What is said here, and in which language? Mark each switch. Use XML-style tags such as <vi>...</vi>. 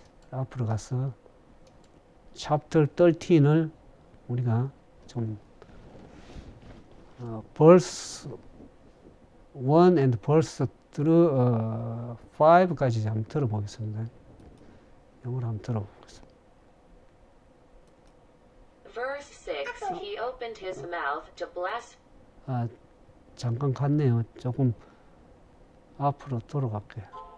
<ko>앞으로 가서 chapter 13을 우리가 좀</ko> <en>verse 1 and verse through 5</en> <ko>까지 한번 들어보겠습니다. 영어로 한번 들어보겠습니다.</ko> <en>Verse 6, he opened his mouth to blaspheme.</en> <ko>잠깐 갔네요. 조금 앞으로 돌아갈게요.</ko>